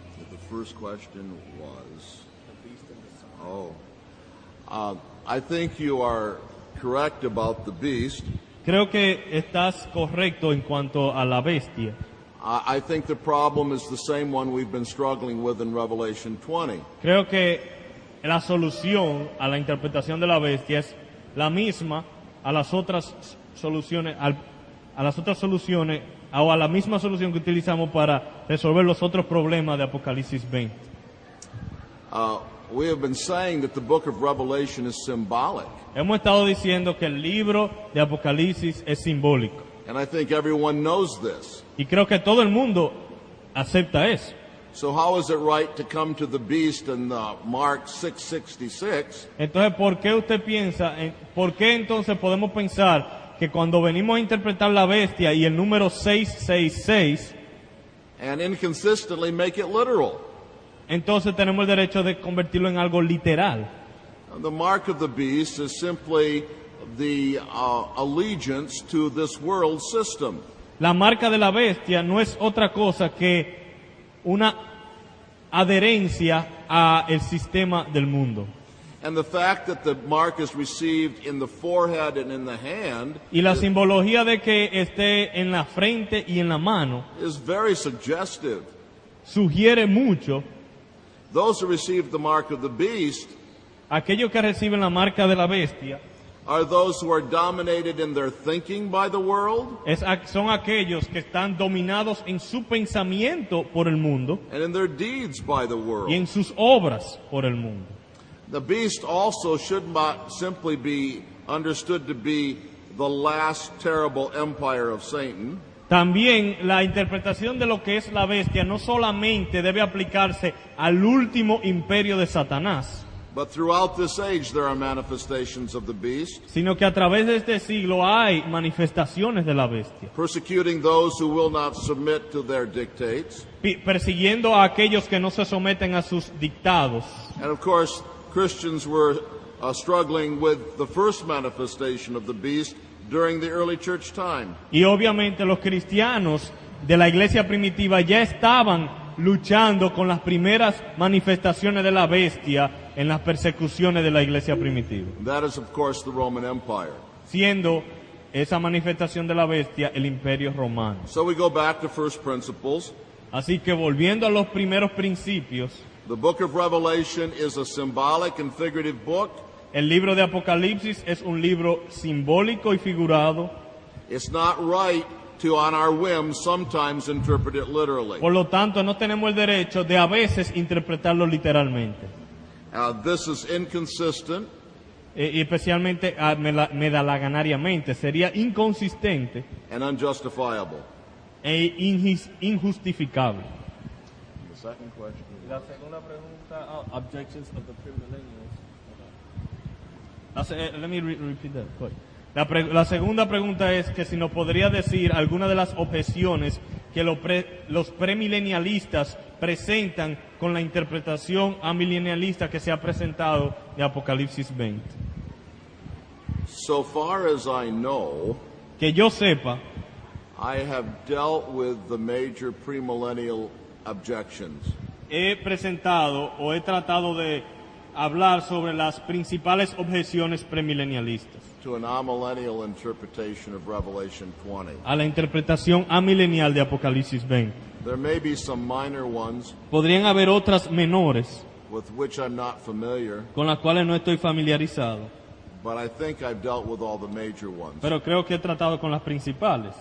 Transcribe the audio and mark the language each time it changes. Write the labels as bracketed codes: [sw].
[en] The first question was, I think you are correct about the beast. [es] Creo que estás correcto en cuanto a la bestia. [en] I think the problem is the same one we've been struggling with in Revelation 20. [es] Creo que la solución a la interpretación de la bestia es la misma a las otras soluciones, a las otras soluciones o a la misma solución que utilizamos para resolver los otros problemas de Apocalipsis 20. [en] We have been saying that the book of Revelation is symbolic, [es] Hemos estado diciendo que el libro de Apocalipsis es simbólico. [en] and I think everyone knows this. [es] Y creo que todo el mundo acepta eso. [en] So how is it right to come to the beast in Mark 6:66 [es] Entonces, ¿por qué usted piensa, por qué entonces podemos pensar que cuando venimos a interpretar la bestia y el número 666, [en] and inconsistently make it literal? [es] entonces tenemos el derecho de convertirlo en algo literal? [en] The mark of the beast is simply the allegiance to this world system. [es] La marca de la bestia no es otra cosa que una adherencia a el sistema del mundo. [en] And the fact that the mark is received in the forehead and in the hand [es] Y la simbología de que esté en la frente y en la mano [en] is very suggestive. [es] sugiere mucho. [en] Those who receive the mark of the beast [es] Aquellos que reciben la marca de la bestia [en] are those who are dominated in their thinking by the world [es] son aquellos que están dominados en su pensamiento por el mundo [en] and in their deeds by the [es] y [en] world. [es] en sus obras por el mundo. [en] The beast also should not simply be understood to be the last terrible empire of Satan, [es] También la interpretación de lo que es la bestia no solamente debe aplicarse al último imperio de Satanás, [en] but throughout this age there are manifestations of the beast, [es] sino que a través de este siglo hay manifestaciones de la bestia, [en] persecuting those who will not submit to their dictates. [es] persiguiendo a aquellos que no se someten a sus dictados. [en] And of course, Christians were struggling with the first manifestation of the beast during the early church time. [es] Y obviamente los cristianos de la iglesia primitiva ya estaban luchando con las primeras manifestaciones de la bestia en las persecuciones de la iglesia primitiva, [en] That is, of course, the Roman Empire. [es] siendo esa manifestación de la bestia el imperio romano. [en] So we go back to first principles. [es] Así que volviendo a los primeros principios, [en] The book of Revelation is a symbolic and figurative book. [es] El libro de Apocalipsis es un libro simbólico y figurado. [en] It's not right to, on our whim, sometimes interpret it literally. [es] Por lo tanto, no tenemos el derecho de a veces interpretarlo literalmente. [en] This is inconsistent [es] Y especialmente medalaganariamente. Sería inconsistente [en] and unjustifiable. [es] e injustificable. [en] The second question. [es] La segunda pregunta, [en] objections of the premillennials. Let me repeat that. Go ahead. [es] La segunda pregunta es que si nos podría decir alguna de las objeciones que los premilenialistas presentan con la interpretación amilenialista que se ha presentado de Apocalipsis 20. [en] So far as I know, [es] Que yo sepa, [en] I have dealt with the major premillennial objections. [es] he presentado o he tratado de hablar sobre las principales objeciones premilenialistas [en] To an amillennial interpretation of Revelation 20. [es] a la interpretación amilenial de Apocalipsis 20. [en] There may be some minor ones [es] Podrían haber otras menores [en] with which I'm not familiar, [es] con las cuales no estoy familiarizado, [en] but I think I've dealt with all the major ones, [es] pero creo que he tratado con las principales,